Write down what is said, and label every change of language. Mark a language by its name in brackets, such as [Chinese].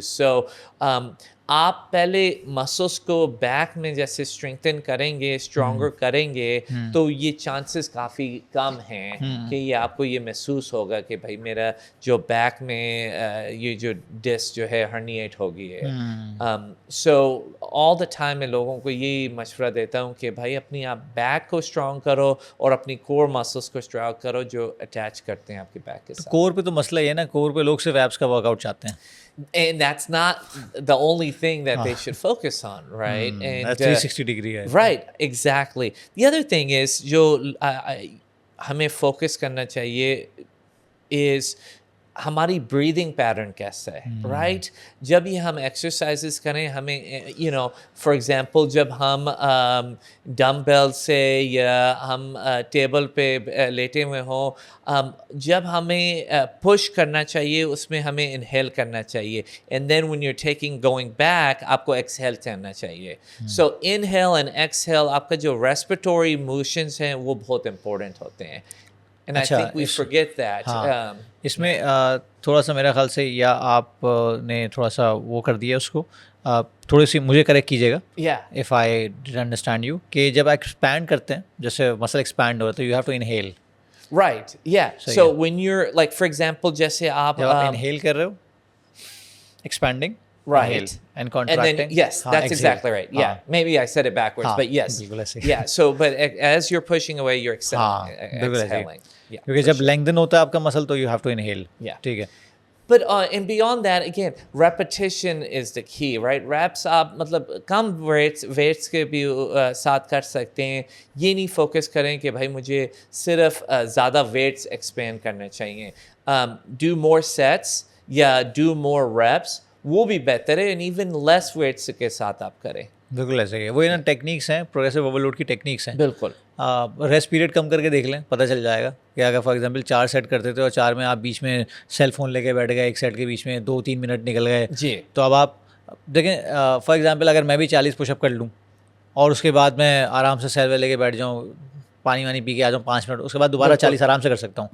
[Urdu] سو آپ پہلے مسلس کو بیک میں جیسے اسٹرینگتھن کریں گے, اسٹرانگر کریں گے, تو یہ چانسز کافی کم ہیں کہ یہ آپ کو یہ محسوس ہوگا کہ بھائی میرا جو بیک میں یہ جو ڈسک جو ہے ہرنیٹ ہو گئی ہے. سو آل دا ٹائم میں لوگوں کو یہی مشورہ دیتا ہوں کہ بھائی اپنی آپ بیک کو اسٹرانگ کرو اور اپنی کور مسلس کو اسٹرانگ کرو جو اٹیچ کرتے ہیں آپ کے بیک کے ساتھ. کور پہ تو مسئلہ یہ ہے نا, کور پہ لوگ صرف ایپس کا ورک آؤٹ چاہتے ہیں. [English] And that's not the only thing that they should focus on, right? And that's 360 degree. Right, exactly. The other thing is, [Urdu] جو ہمیں فوکس کرنا چاہیے is ہماری بریدنگ پیٹرن کیسا ہے, رائٹ. جب یہ ہم ایکسرسائزز کریں, ہمیں فار ایگزامپل جب ہم ڈمبل سے یا ہم ٹیبل پہ لیٹے ہوئے ہوں, جب ہمیں پش کرنا چاہیے اس میں ہمیں انہیل کرنا چاہیے, [English] and then when you are taking going back [Urdu] آپ کو ایکسہیل کرنا چاہیے. سو انہیل اینڈ ایکسہیل, آپ کا جو ریسپیٹوری موشنز ہیں وہ بہت امپورٹنٹ ہوتے ہیں. [English] And I think we forget that. [Urdu] اس میں تھوڑا سا میرا خیال سے یا آپ نے تھوڑا سا وہ کر دیا اس کو, تھوڑی سی مجھے کریکٹ کیجیے گا [English] if I didn't understand you, [Urdu] کہ جب ایکسپینڈ کرتے ہیں جیسے مسل ایکسپینڈ ہو رہا ہے تو [English] you have to inhale. Right, yeah. So when you're like for example [Urdu] جیسے آپ inhale کر رہے ہو, expanding, [English] right, and contracting. And then yes, that's exactly right. Yeah, maybe I said it backwards, but yes. Yeah, so but as you're pushing away, you're exhaling. Yeah. [Urdu] کیونکہ جب lengthen ہوتا ہے آپ کا مسل تو [English] you have to inhale. Yeah. [Urdu] ٹھیک ہے. [English] But and beyond that, again, repetition is the key, right? [Urdu] Reps آپ مطلب کم weights کے بھی ساتھ کر سکتے ہیں. یہ نہیں فوکس کریں کہ بھائی مجھے صرف زیادہ weights expand کرنا چاہیے. [English] Do more sets یا do more reps, [Urdu] وہ بھی بہتر ہے, [English] and even less weights [Urdu] کے ساتھ آپ کریں. بالکل ایسے ہی. وہ نا ٹیکنیکس ہیں, پروگریسو اوور لوڈ کی ٹیکنیکس ہیں. بالکل. ریسٹ پیریڈ کم کر کے دیکھ لیں, پتہ چل جائے گا کہ اگر فار ایگزامپل 4 سیٹ کرتے تھے اور 4 میں آپ بیچ میں سیل فون لے کے بیٹھ گئے, ایک سیٹ کے بیچ میں 2-3 منٹ نکل گئے, جی, تو اب آپ دیکھیں فار ایگزامپل اگر میں بھی 40 پش اپ کر لوں اور اس کے بعد میں آرام سے سیل لے کے بیٹھ جاؤں, پانی پی کے آ جاؤں 5 منٹ, اس کے بعد دوبارہ 40 آرام سے کر سکتا ہوں.